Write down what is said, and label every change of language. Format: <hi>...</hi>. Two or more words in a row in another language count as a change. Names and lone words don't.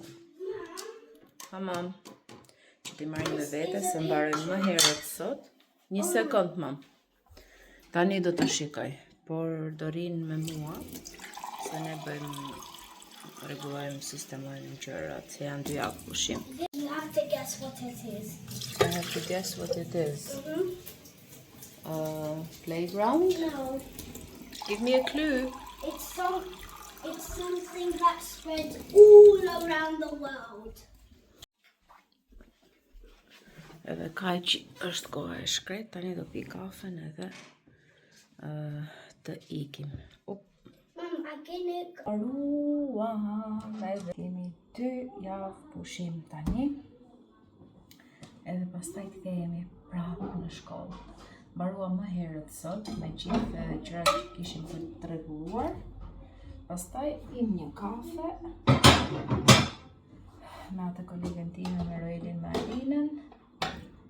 <sq>Mam, që ti marrim me vete, se mbaroj më herët sot. Një sekund, mam. Tani do të shikoj, por do rinë me mua, se ne bëjmë rregullojmë, sistemojmë gjërat, se janë 2 javë pushim.</sq> <en>You have to guess what it is. I have to guess what it is. Playground? No, Give me a clue. it's something that spreads all around the world.</en> <sq>Edhe kaq është koha e shkret, tani do pi kafen edhe të ikim.</sq> <en>I get it.</en> <sq>Edhe kemi 2 javë pushim tani. Edhe pastaj kthehemi prapë në shkollë. Mbaruam më herët sot me gjithë gjërat që kishim për të rregulluar. Pastaj pim një kafe me atë kolegen time, me Roelin, me Alinën.</sq>